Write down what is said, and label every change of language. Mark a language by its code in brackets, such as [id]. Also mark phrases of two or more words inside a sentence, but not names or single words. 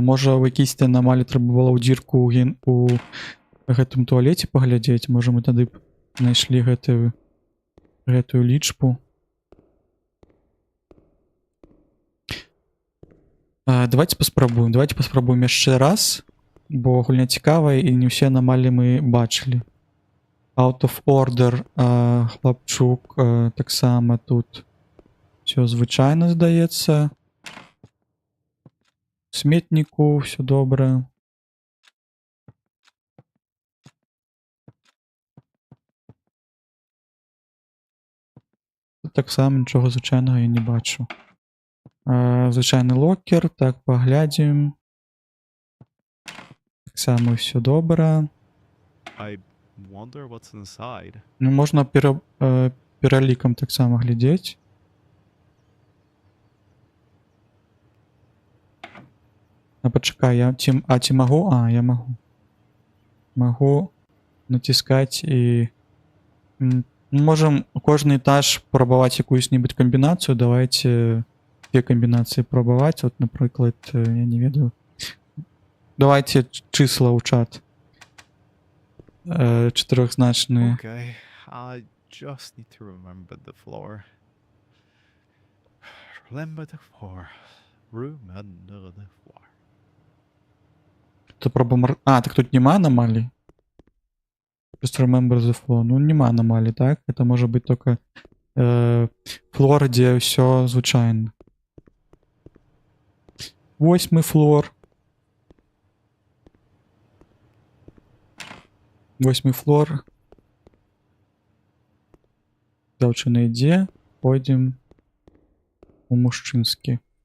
[be] Можа, у якійсь анамаліі трэба было ў дзірку у гэтым туалеце паглядзець. Можа, мы тады б знайшлі гэтую лічбу. Давайте паспрабуем яшчэ раз, бо гульня цікавая і не ўсе анамаліі мы бачылі. [en] Out of order, [be] хлапчук, таксама тут все звычайна здаецца. Сметніку все добра. Тут таксама нічога звычайнага я не бачу. Звычайны локер, так, паглядзім. Таксама ўсё добра. [en] I wonder what's inside. [be] Ну, можна пералікам таксама глядзець. Пачакай, ці магу? Я магу. Магу націскаць і... Можам кожны этаж прабаваць якуюсь-небудзь камбінацыю. Давайте две камбінацыі прабаваць. Вот, напрыклад, я не ведаю. Давайте числа ў чат. Чатырохзначныя. [en] Okay, I just need to remember the floor. Remember the floor. Remember the floor. [be] То так тут нема аномалий? [en] Just remember the floor. [be] Ну, нема аномалий, так? [ru] Это может быть только флор, где все звычайно. 8-й флор. 8-й флор. [be] Дзяўчына ідзе. Пойдем у мужчынскі.